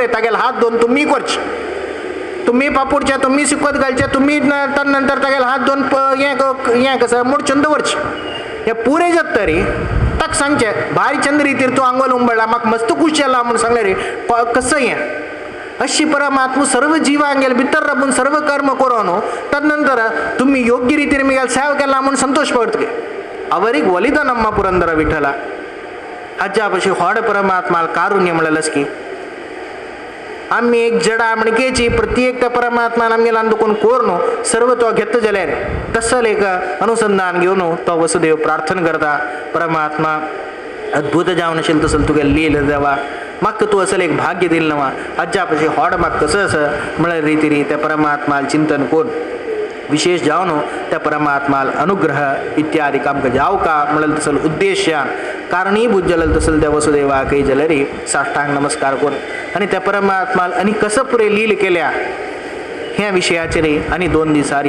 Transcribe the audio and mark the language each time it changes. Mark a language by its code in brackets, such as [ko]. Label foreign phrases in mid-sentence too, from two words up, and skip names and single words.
[kok] तागेल हात दोन तुम्ही करचे तुम्ही पापुडचे तुम्ही शिकवत घालचे तुम्ही तदनंतर तागेल हात दोन हे कसं मुडचून दवरचे हे पुरे जात तरी ताक सांगचे भारी चंद रितीर तू आंगवल उंबळला म्हाका मस्त खुश जाला म्हणून सांगले रे कसं हे अशी परमात्मा सर्व जिवांगेल भितर राबून सर्व कर्म करून तदनंतर तुम्ही योग्य रितीर मिगेल सेव केला म्हणून संतोष पडतगे [kn] ಅವರಿಗೆ ಒಲಿದ ನಮ್ಮ ಪುರಂದರ ವಿಠಲ [kok] हाच्या पशी होड परमात्मा कारुण्य म्हळेलच की आम्ही एक जडा म्हणकेची प्रत्येक त्या परमात्मान आमगेला दुखून कोरनो सर्व तो घेत जाल्यार तसल एक अनुसंधान घेवन तो वसुदेव प्रार्थना करता परमात्मा अद्भुत जावन असेल तसं तुगे लील देवा म्हाका तूं असले एक भाग्य दिल नवा अज्जा पशी होड म्हाका कसं असं म्हळ्यार रिती त्या परमात्माल चिंतन कोण विशेष जावन त्या परमात्माल अनुग्रह इत्यादी आमकां जावका म्हणल्यार तसल उद्देशान कारणीभूत जालें तसल त्या वसुदेवाकय जाल्यार साश्टांग नमस्कार कोण आनी त्या परमात्माल आनी कसं पुरे लील केल्या ह्या विशयाचेर आनी 2 दिसारी